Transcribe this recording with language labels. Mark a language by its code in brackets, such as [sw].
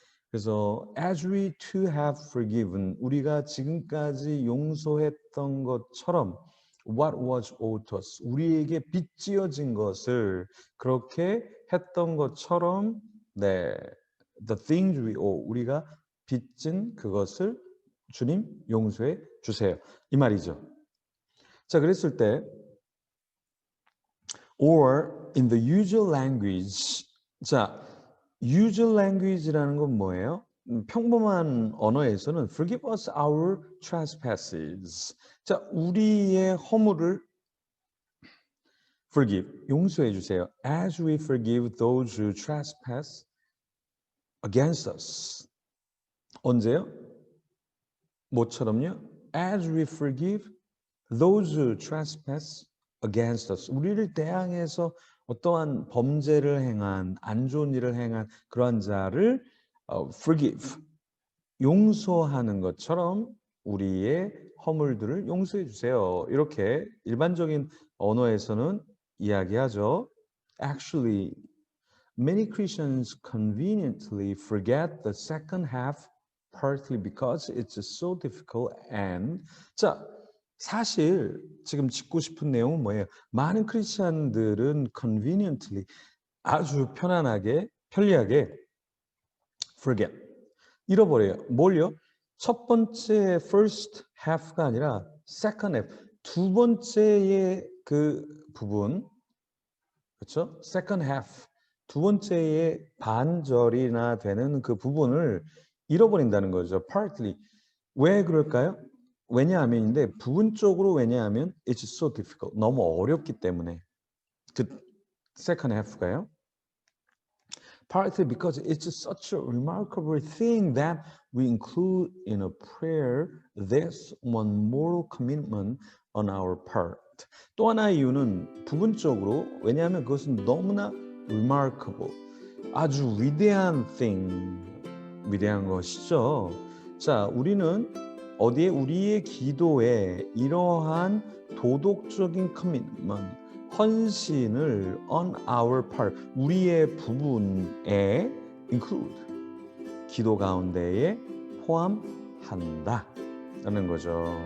[ko] 그래서 [en] as we too have forgiven [ko] 우리가 지금까지 용서했던 것처럼 [en] what was owed to us [ko] 우리에게 빚지어진 것을 그렇게 했던 것처럼 네 [en] the things we owe [ko] 우리가 빚진 그것을 주님 용서해 주세요. 이 말이죠. 자, 그랬을 때 [en] or in the usual language [ko] 자, usual language라는 건 뭐예요? 평범한 언어에서는 [en] forgive us our trespasses. [ko] 자, 우리의 허물을 forgive, 용서해 주세요. [en] As we forgive those who trespass against us. [ko] 언제요? 뭐처럼요? [en] As we forgive those who trespass against us. [ko] 우리를 대항해서 어떠한 범죄를 행한, 안 좋은 일을 행한 그러한 자를 forgive, 용서하는 것처럼 우리의 허물들을 용서해 주세요. 이렇게 일반적인 언어에서는 이야기하죠. [en] Actually, many Christians conveniently forget the second half partly because it's so difficult and [ko] 자, 사실 지금 짚고 싶은 내용은 뭐예요? 많은 크리스찬들은 conveniently 아주 편안하게 편리하게 forget 잃어버려요. 뭘요? 첫 번째 [en] first half [ko] 가 아니라 [en] second half [ko] 두 번째의 그 부분 그렇죠? [en] second half [ko] 두 번째의 반절이나 되는 그 부분을 잃어버린다는 거죠. partly 왜 그럴까요? 왜냐하면인데 부분적으로 왜냐하면 [en] it's so difficult [ko] 너무 어렵기 때문에 그 second half가요. [en] Partly because it's such a remarkable thing that we include in a prayer this one moral commitment on our part. [ko] 또 하나의 이유는 부분적으로 왜냐하면 그것은 너무나 remarkable 아주 위대한 thing 위대한 것이죠. 자, 우리는 어디에 우리의 기도에 이러한 도덕적인 commitment, 헌신을 [en] on our part, [ko] 우리의 부분에 include, 기도 가운데에 포함한다 라는 거죠.